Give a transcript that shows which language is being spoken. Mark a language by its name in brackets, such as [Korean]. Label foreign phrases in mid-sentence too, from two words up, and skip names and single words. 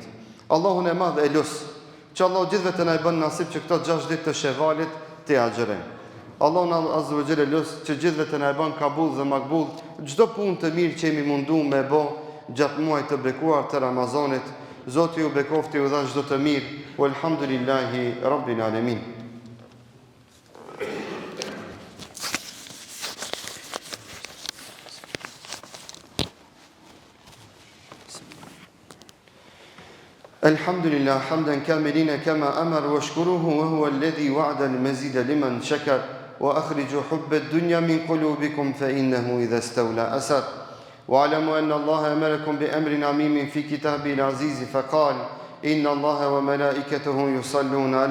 [Albanian] Allahun e madh e lut që Allah gjithve të na i bën nasib që këto 6 ditë të Shevalit të agjerojmë. Allahun [Arabic] عز وجل [Albanian] lut që gjithve të na i bën kabul dhe makbul çdo punë të mirë që jemi munduar me bë gjatë muajit të bekuar të Ramazanit. Zoti ju bekofti u dha çdo të mirë. [Arabic] والحمد لله رب العالمين. الحمد لله حمدا كاملين كما أمر واشكروه وهو الذي وعد المزيد لمن شكر وأخرجوا حب الدنيا من قلوبكم فإنه إذا استولى أسر واعلموا أن الله أمركم بأمر عميم في كتابه العزيز فقال إن الله وملائكته يصلون على